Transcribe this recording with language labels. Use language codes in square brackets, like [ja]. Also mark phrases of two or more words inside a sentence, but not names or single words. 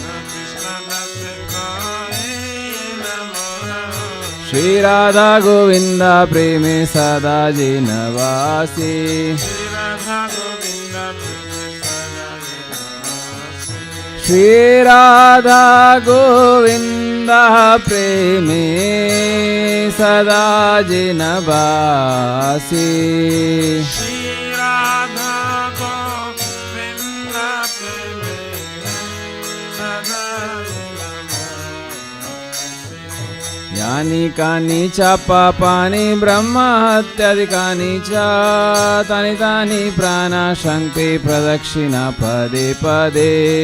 [bn] শ্রী রাধা গোবিন্দা প্রেমে সদা যে নবাসী। শ্রী রাধা গোবিন্দা প্রেমে সদা যে নবাসী। [sa] यानि कानि च पापानि ब्रह्म हत्यादिकानि च तानि तानि प्राणाशङ्के प्रदक्षिणा पदे पदे।